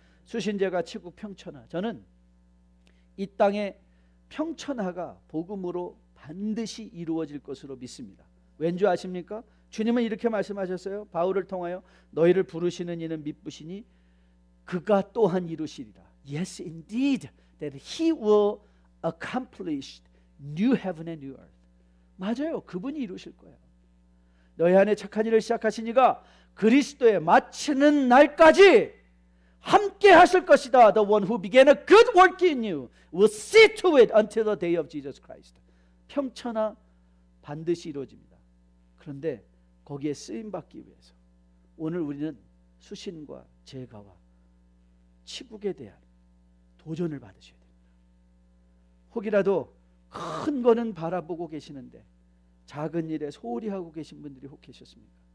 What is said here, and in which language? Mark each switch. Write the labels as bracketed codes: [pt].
[ko] 수신제가 치국 평천하, 저는 이 땅의 평천하가 복음으로 반드시 이루어질 것으로 믿습니다. 왠지 아십니까? 주님은 이렇게 말씀하셨어요. 바울을 통하여 너희를 부르시는 이는 미쁘시니 그가 또한 이루시리라. [en] Yes, indeed, that he will accomplish new heaven and new earth. [ko] 맞아요. 그분이 이루실 거예요. 너희 안에 착한 일을 시작하신 이가 그리스도에 마치는 날까지 함께 하실 것이다. [en] The one who began a good work in you will see to it until the day of Jesus Christ. [ko] 평천하 반드시 이루어집니다. 그런데 거기에 쓰임받기 위해서 오늘 우리는 수신과 제가와 치국에 대한 도전을 받으셔야 됩니다. 혹이라도 큰 거는 바라보고 계시는데 작은 일에 소홀히 하고 계신 분들이 혹 계셨습니까?